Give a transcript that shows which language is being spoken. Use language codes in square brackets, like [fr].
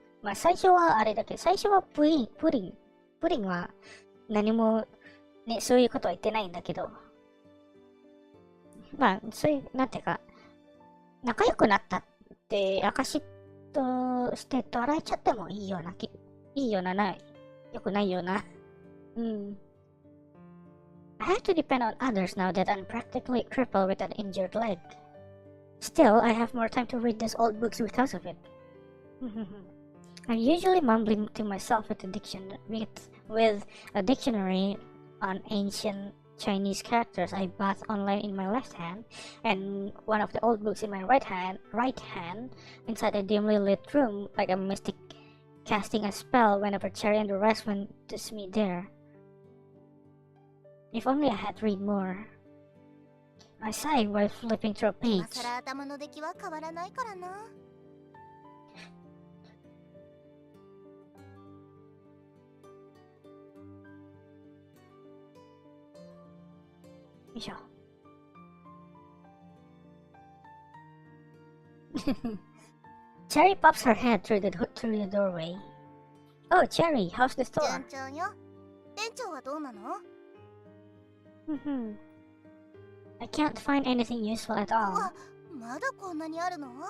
[ja] まあ最初はあれだけど、最初はプリンは何もね、そういうことは言ってないんだけど、まあそういう、なんていうか、仲良くなったって証として捉えちゃってもいいような、よくないような。 [en] I have to depend on others now that I'm practically crippled with an injured leg. Still, I have more time to read these old books because of it. I'm usually mumbling to myself with a dictionary on ancient Chinese characters I bought online in my left hand, and one of the old books in my right hand, inside a dimly lit room like a mystic casting a spell whenever Cherry and the rest went to me there. If only I had read more. I sighed while flipping through a [ja] 今 [en] page. [ja] さら頭の出来は変わらないからな。よいしょ。 [en] Cherry pops her head through the doorway. Oh, Cherry, how's the store? [ja] 順調よ。店長はどうなの？ [en] I can't find anything useful at [ja] う [en] all. [ja] わ、まだこんなにあるの？